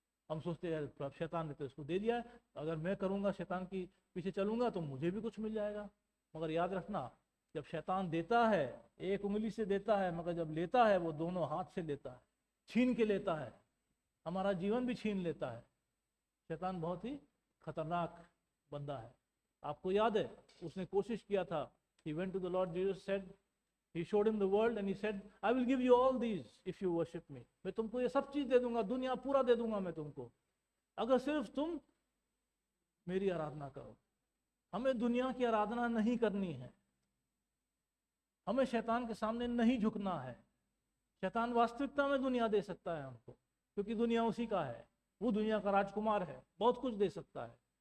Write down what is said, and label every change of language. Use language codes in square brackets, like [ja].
[hi] हम सोचते हैं शैतान ने तो इसको दे दिया है, अगर मैं करूंगा, शैतान की पीछे चलूंगा, तो मुझे भी कुछ मिल जाएगा। मगर याद रखना, जब शैतान देता है एक उंगली से देता है, मगर जब लेता है वो दोनों हाथ से लेता है, छीन के लेता है, हमारा जीवन भी छीन लेता है। शैतान बहुत ही खतरनाक बंदा है। आपको याद है, उसने कोशिश किया था, [en] he went to the Lord Jesus, said, he showed him the world and he said, I will give you all these if you worship me. [hi] मैं तुमको ये सब चीज दे दूंगा, दुनिया पूरा दे दूंगा मैं तुमको, अगर सिर्फ तुम मेरी आराधना करो। हमें दुनिया की आराधना नहीं करनी है, हमें शैतान के सामने नहीं झुकना है। शैतान वास्तविकता में दुनिया दे सकता है हमको, क्योंकि दुनिया उसी का है, वो दुनिया का राजकुमार है, बहुत कुछ दे सकता है।